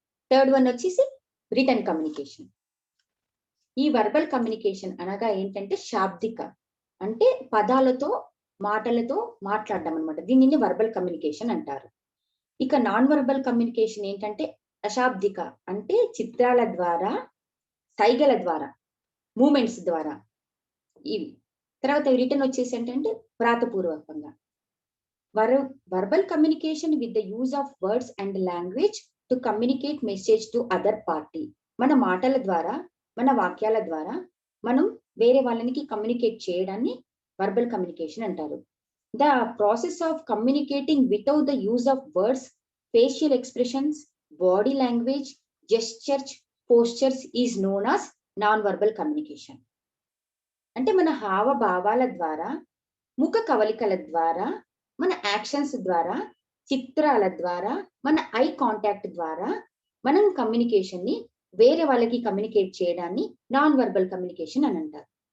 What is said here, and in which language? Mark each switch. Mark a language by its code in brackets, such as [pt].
[te] Third one వచ్చేసి return communication. ఈ verbal communication అనగా ఏంటంటే శాబ్దిక, అంటే పదాలతో మాటలతో మాట్లాడడం అనమాట. దీనిని వర్బల్ కమ్యూనికేషన్ అంటారు. ఇక నాన్ వర్బల్ కమ్యూనికేషన్ ఏంటంటే అశాబ్దిక, అంటే చిత్రాల ద్వారా, సైగల ద్వారా, మూమెంట్స్ ద్వారా ఇవి. తర్వాత రిటర్న్ వచ్చేసి ఏంటంటే వ్రాతపూర్వకంగా. [en] verbal communication with the use of words and language to communicate message to other party. [te] మన మాటల ద్వారా, మన వాక్యాల ద్వారా మనం వేరే వాళ్ళకి కమ్యూనికేట్ చేయడాన్ని వర్బల్ కమ్యూనికేషన్ అంటారు. [en] The process of communicating without the use of words, facial expressions, body language, gestures, postures is known as non-verbal communication. [te] అంటే మన హావభావాల ద్వారా, ముఖ కవలికల ద్వారా, మన యాక్షన్స్ ద్వారా, చిత్రాల ద్వారా, మన ఐ కాంటాక్ట్ ద్వారా మనం కమ్యూనికేషన్ ని వేరే వాళ్ళకి కమ్యూనికేట్ చేయడాన్ని నాన్ వర్బల్ కమ్యూనికేషన్ అని అంటారు.